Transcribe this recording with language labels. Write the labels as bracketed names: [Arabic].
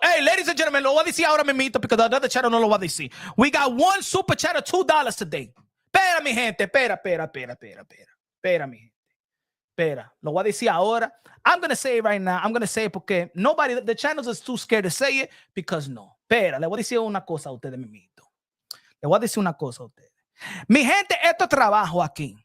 [English] Hey, ladies and gentlemen, [Spanish] lo voy a decir ahora mismo [English] because the other channel [Spanish] no lo va a decir. [English] We got one super chat of $2 today. [Spanish] Espera, mi gente. Espera, mi gente. Espera. Lo voy a decir ahora. [English] I'm going to say it right now. I'm going to say it [Spanish] porque [English] the channels is too scared to say it because no. [Spanish] Espera, le voy a decir una cosa a ustedes, mimito. Le voy a decir una cosa a ustedes. Mi gente, esto es trabajo aquí.